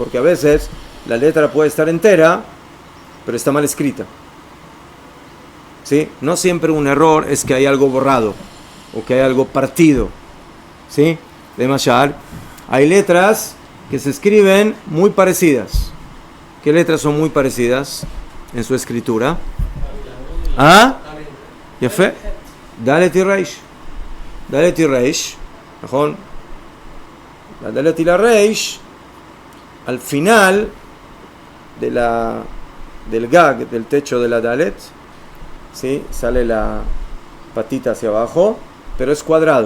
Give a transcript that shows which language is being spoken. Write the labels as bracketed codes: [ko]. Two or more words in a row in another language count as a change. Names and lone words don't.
[es] Porque a veces la letra puede estar entera, pero está mal escrita, ¿sí? No siempre un error es que hay algo borrado o que hay algo partido, ¿sí? De Mashal, hay letras que se escriben muy parecidas. ¿Qué letras son muy parecidas en su escritura? ¿Ah? Yafé. Dalet y Reish. Dalet y Reish. ¿Mejor? La Dalet y la Reish, al final del gag, del techo de la Dalet, ¿sí? Sale la patita hacia abajo, pero es cuadrado.